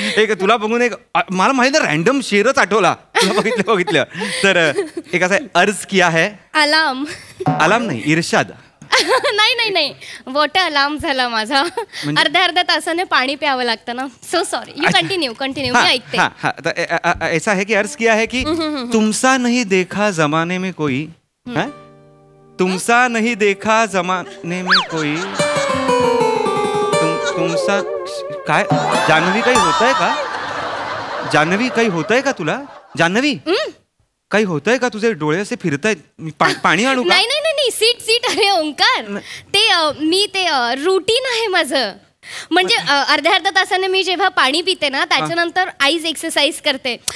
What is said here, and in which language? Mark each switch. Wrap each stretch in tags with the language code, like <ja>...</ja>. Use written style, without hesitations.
<mr>एक तुला बघून एक मला माहिती आहे रॅन्डम शेरच आठवला. तुला बघितलं तर एक असा अर्ज किया है.</mr> <en>alarm</en> <mr>नाही, इर्शाद. नाही वॉटर अलार्म झाला माझा. अर्ध्या तासाने पाणी प्यावं लागतं ना.</mr> <en>So sorry. You continue.</en> <mr>मी ऐकते.</mr> <hi>ऐसा है कि अर्ज किया है कि तुमसा नहीं देखा जमाने में कोई, तुमसा नहीं देखा जमाने में कोई, तुमसा काय.</hi> <mr>जान्हवी काही होतंय का? जान्हवी काही होतंय का तुला? जान्हवी काही होतंय का? तुझे डोळे असे फिरतायत. पाणी आणू का? नाही सीट. अरे ओंकार, ते रुटीन आहे माझं. म्हणजे अर्ध्या तासाने मी जेव्हा पाणी पिते ना त्याच्यानंतर आईज एक्सरसाइज करते.</mr>